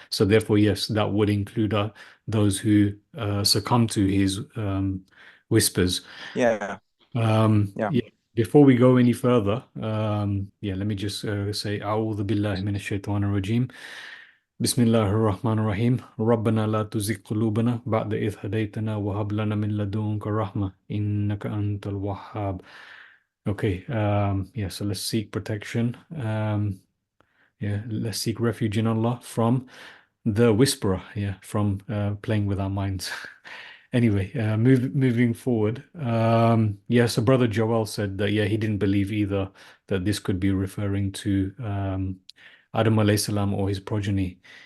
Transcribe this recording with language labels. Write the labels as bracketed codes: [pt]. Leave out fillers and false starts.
[en] So therefore, yes, that would include those who succumb to his whispers. Yeah, yeah. Yeah, before we go any further, yeah, let me just say, [ar] أعوذ بالله من الشيطان الرجيم. بسم الله الرحمن الرحيم. ربنا لا تزغ قلوبنا بعد إذ هديتنا وهب لنا من لدنك رحمة إنك أنت الوهاب. [en] Okay, yeah, so let's seek protection. Yeah, let's seek refuge in Allah from the whisperer, yeah, from playing with our minds. Anyway, moving forward. Yeah, so Brother Joel said that, yeah, he didn't believe either that this could be referring to Adam alayhi salam or his progeny.